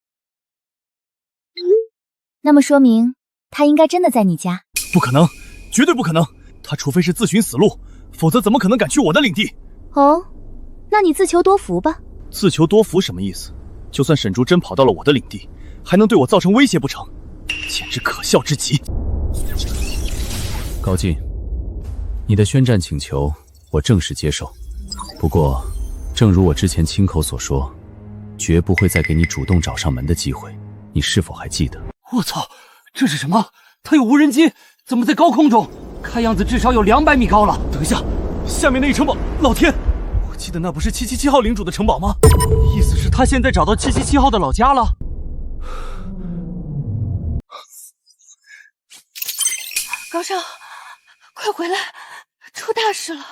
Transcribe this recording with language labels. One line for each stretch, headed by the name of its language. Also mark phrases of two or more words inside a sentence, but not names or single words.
Chinese: 那麼說明他應該真的在你家？不可能，絕對不可能，他除非是自尋死路，否則怎麼可能敢去我的領地？哦，那你自求多福吧。自求多福什麼意思？就算沈竹真跑到了我的領地，還能對我造成威脅不成？簡直可笑至極。高進，你的宣戰請求我正式接受，不過正如我之前親口所說，絕不會再給你主動找上門的機會，你是否還記得？我操，這是什麼？它有無人機，怎麼在高空中？看樣子至少有200米高了。等一下，下面那一城堡，老天！我記得那不是777號領主的城堡嗎？意思是他現在找到777號的老家了？高少，快回來，出大事了！